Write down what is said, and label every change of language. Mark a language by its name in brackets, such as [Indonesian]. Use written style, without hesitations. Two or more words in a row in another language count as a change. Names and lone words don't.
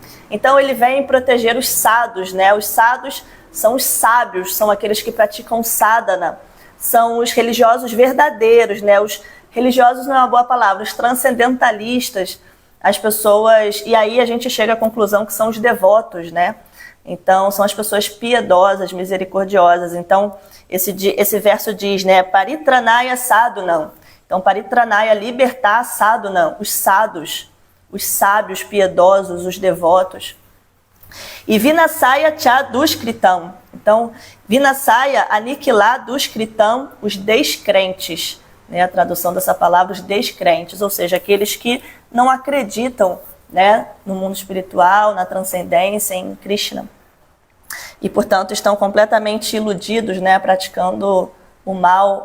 [Portuguese] Então ele vem proteger os sadhus, né? Os sadhus são os sábios, são aqueles que praticam sadhana, são os religiosos verdadeiros, né? Os religiosos não é uma boa palavra, os transcendentalistas, as pessoas... E aí a gente chega à conclusão que são os devotos, né? Então, são as pessoas piedosas, misericordiosas. Então, esse verso diz, né? [Sanskrit] परित्राणाय साधूनाम्. [Portuguese] Então, paritranaya, libertar sadhunam, os sadhus, os sábios, piedosos, os devotos. [Sanskrit] E विनाशाय च दुष्कृताम्. [Portuguese] Então, vinasaya, aniquilar duskritam, os descrentes. Né? A tradução dessa palavra, os descrentes, ou seja, aqueles que não acreditam, né, no mundo espiritual, na transcendência, em Krishna. E, portanto, estão completamente iludidos, né, praticando o mal.